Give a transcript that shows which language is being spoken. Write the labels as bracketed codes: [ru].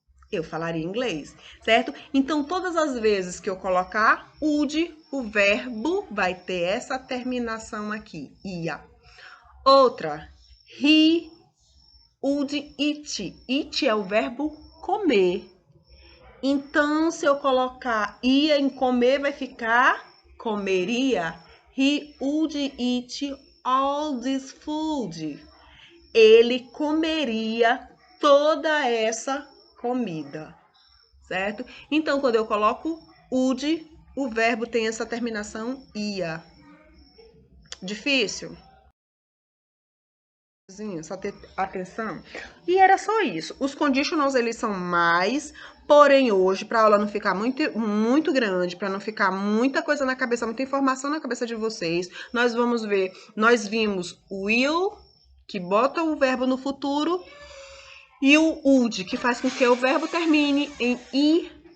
[pt] eu falaria inglês, certo? Então, todas as vezes que eu colocar would, o verbo vai ter essa terminação aqui, ia. [en] Outra, he would eat. [pt] Eat é o verbo comer. Então, se eu colocar ia em comer, vai ficar comeria. [en] He would eat all this food. [pt] Ele comeria toda essa comida, certo? Então, quando eu coloco would, o verbo tem essa terminação ia. Difícil? Só ter atenção. E era só isso. Os conditionals, eles são mais, porém hoje, para a aula não ficar muito grande, para não ficar muita coisa na cabeça, muita informação na cabeça de vocês, nós vamos ver, nós vimos o will, que bota o verbo no futuro, e o would, que faz com que o verbo termine em ia.